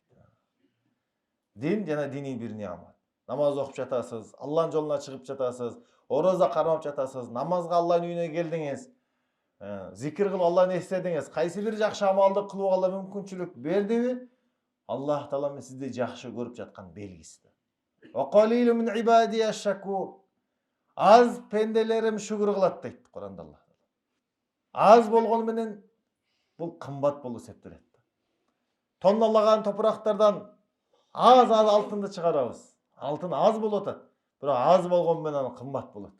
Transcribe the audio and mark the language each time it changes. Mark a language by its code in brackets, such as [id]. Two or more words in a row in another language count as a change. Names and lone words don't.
[ky] Дин жана диний бир неамат. Намаз окуп жатасыз, Аллахтын жолуна чыгып жатасыз, ороза кармап жатасыз, намазга Аллахтын үйүнө келдиңиз, зикир кылып Аллахты эстедиңиз, кайсы бир жакшы амалды кылууга Алла мүмкүнчүлүк бердиби? Аллах таалам сизди жакшы көрүп жаткан белгиси. [ar] وقليل من عبادي الشكور. [ky] Аз пенделерим шүгүр кылат дейт Куранда Аллах. Аз болгону менен бул кымбат болуп эсептелет. Тонналаган топурактардан аз алтынды чыгарабыз. Алтын аз болуп атат, бирок аз болгону менен кымбат болот.